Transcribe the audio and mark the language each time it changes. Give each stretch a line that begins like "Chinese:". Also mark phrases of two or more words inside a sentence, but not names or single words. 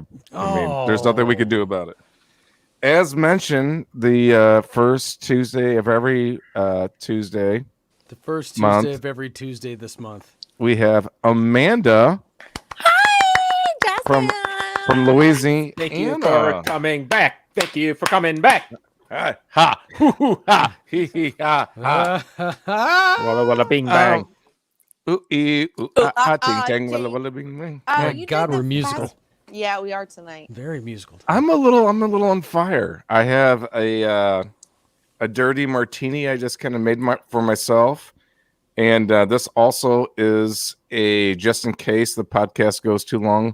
English: I mean, there's nothing we can do about it. As mentioned, the first Tuesday of every Tuesday. The first Tuesday month, of every Tuesday this month. We have Amanda. Hi, from Louisiana. Thank you for coming back. Thank you for coming back. Ha, ha, hoo, hoo, ha, hee, hee, ha, ha. Walla walla bing bang. Ooh, ee, ooh, ah, ah, ting, tang, walla, walla, bing, bing. Oh, My you God, did the we're musical. fast- Yeah, we are tonight. Very musical. I'm a little on fire. I have a dirty martini I just kind of made for myself, and this also is a just in case the podcast goes too long.